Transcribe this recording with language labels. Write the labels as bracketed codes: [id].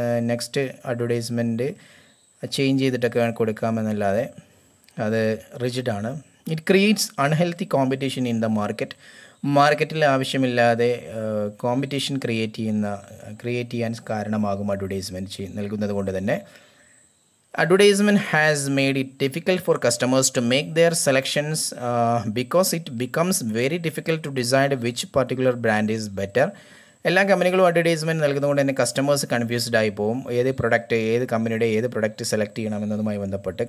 [ml] Next advertisement change ചെയ്തിട്ടൊക്കെ കൊടുക്കാമെന്നല്ലാതെ അത് റിജിഡാണ്. [en] it creates unhealthy competition in the മാർക്കറ്റിൽ [ml] ആവശ്യമില്ലാതെ കോമ്പറ്റീഷൻ ക്രിയേറ്റ് ചെയ്യാൻ കാരണമാകും അഡ്വർടൈസ്മെൻറ്റ് നൽകുന്നത് കൊണ്ട് തന്നെ. [en] Advertisement has made it difficult for customers to make their selections because it becomes very difficult to decide which particular brand is better. [ml] എല്ലാ കമ്പനികളും advertisement നൽകുന്നതുകൊണ്ട് തന്നെ കസ്റ്റമേഴ്സ് കൺഫ്യൂസ്ഡ് ആയി പോകും ഏത് കമ്പനിയുടെ ഏത് പ്രൊഡക്റ്റ് സെലക്ട് ചെയ്യണമെന്നതുമായി ബന്ധപ്പെട്ട്.